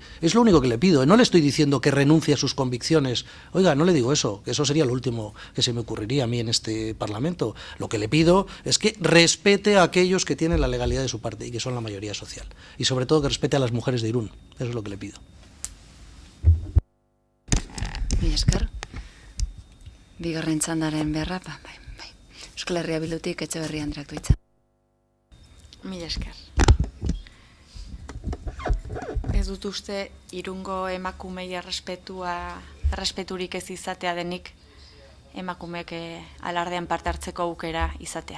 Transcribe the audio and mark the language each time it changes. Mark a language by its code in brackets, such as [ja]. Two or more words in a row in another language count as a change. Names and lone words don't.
[es] Es lo único que le pido. No le estoy diciendo que renuncie a sus convicciones. Oiga, no le digo eso, que eso sería lo último que se me ocurriría a mí en este Parlamento. Lo que le pido es que respete a aquellos que tienen la legalidad de su parte y que son la mayoría social. Y sobre todo que respete a las mujeres de Irún. Eso es lo que le pido. [eu] Mila esker. Bigarren txandaren beharra, bai. Euskal Herria Bildutik Etxeberria Andreak du hitza. Mila esker. Ez dut uste Irungo emakumei errespeturik ez izatea denik emakumeek alardean parte hartzeko aukera izatea.